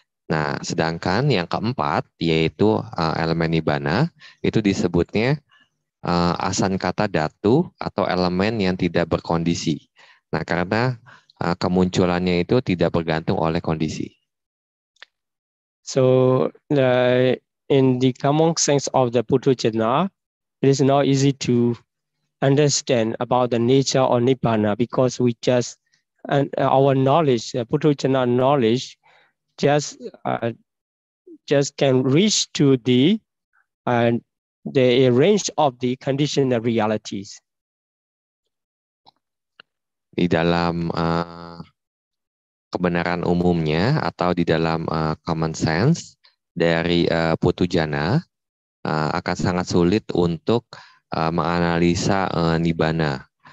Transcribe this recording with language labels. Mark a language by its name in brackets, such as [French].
[Indonesian] Nah, sedangkan yang keempat yaitu elemen nibbana itu disebutnya asankata dhatu atau elemen yang tidak berkondisi. Nah, karena kemunculannya itu tidak bergantung oleh kondisi. [English] So, in the common sense of the Puthujjana, it is not easy to understand about the nature of Nibbana, because we just, and our knowledge, Puthujjana knowledge, just can reach to the range of the conditional realities. [Indonesian] Di dalam kebenaran umumnya atau di dalam [English] common sense [Indonesian] dari Puthujjana akan sangat sulit untuk menganalisa nibbana.